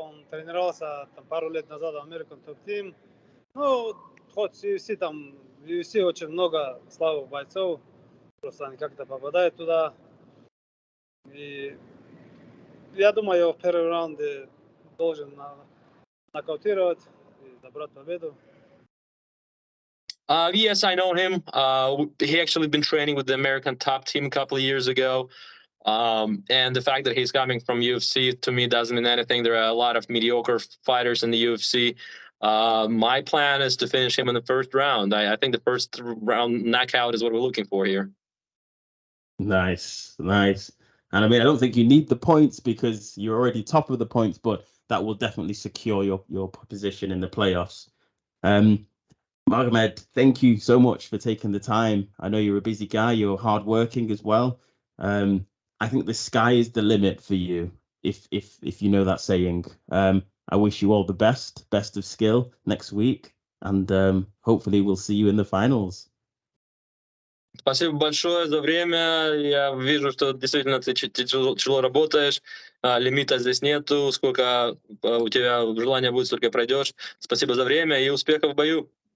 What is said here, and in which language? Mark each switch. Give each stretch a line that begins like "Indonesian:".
Russian: Он тренировался там, пару лет назад в American Top Team. Хоть UFC там, в UFC очень много слабых бойцов. Просто они как-то попадают туда. И я думаю, его в первом раунде должен нокаутировать и забрать победу.
English: Yes, I know him. He actually been training with the American Top Team a couple of years ago. And the fact that he's coming from UFC to me doesn't mean anything. There are a lot of mediocre fighters in the UFC. My plan is to finish him in the first round. I think the first round knockout is what we're looking for here. Nice. And I mean, I don't think you need the points because you're already top of the points, but that will definitely secure your position in the playoffs. Magomed, thank you so much for taking the time. I know you're a busy guy. You're hardworking as well. I think the sky is the limit for you, if you know that saying. I wish you all the best of skill next week, and hopefully we'll see you in the finals.
Russian: Спасибо большое за время. Я вижу, что действительно ты тяжело работаешь. Лимита здесь нету. Сколько у тебя желания будет, столько и пройдешь. Спасибо за время и успехов в бою.